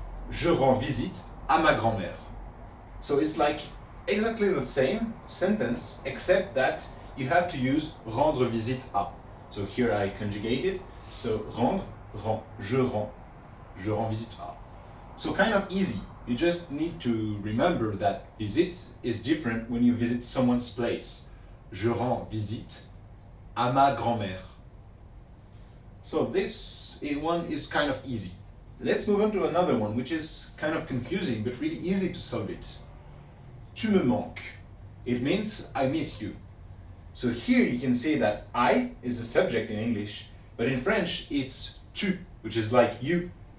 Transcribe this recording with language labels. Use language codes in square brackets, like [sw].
[fr] Je rends visite à ma grand-mère. [en] So it's like exactly the same sentence, except that you have to use [fr] rendre visite à. [en] So here I conjugate it. So rendre, rend, [fr] je rends visite à. [en] So kind of easy. You just need to remember that visit is different when you visit someone's place. [fr] Je rends visite à ma grand-mère. [en] So this one is kind of easy. Let's move on to another one, which is kind of confusing, but really easy to solve it. [fr] Tu me manques. [en] It means I miss you. So here you can say that I is the subject in English, but in French it's tu, which is like you.